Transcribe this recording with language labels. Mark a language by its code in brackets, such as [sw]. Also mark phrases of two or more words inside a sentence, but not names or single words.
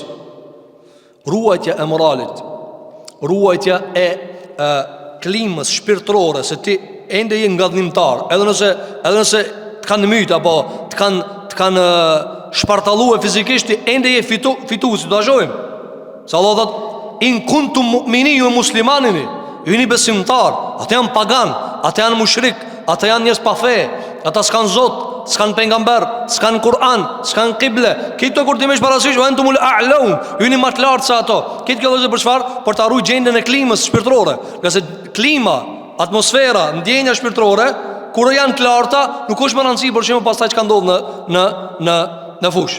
[sq] Ruajtja e moralit, ruajtja e klimës shpirtërore, se ti ende je ngadhnimtar, edhe nëse të kanë myt apo të kanë shpartalluar fizikisht, ende je fitues, do ta shohim. Se Allah thot, [ar] إن كنتم مؤمنين ومسلمين, [sq] ju jeni besimtar, ata janë pagan, ata janë mushrik, ata janë njerëz pa fe, ata s'kan Zot, s'kan pejgamber, s'kan Kur'an, s'kan kible. Këto kur ti më parasysh, [ar] أنتم الأعلون, [sq] ju jeni më të lartë se ato. Këtë kjo është për çfarë? Për të harruar gjendjen e klimës shpirtërore. Qase klima, atmosfera, ndjenja shpirtërore, kur janë të larta, nuk është më rëndësi për shembull pastaj çka ndodh në fush.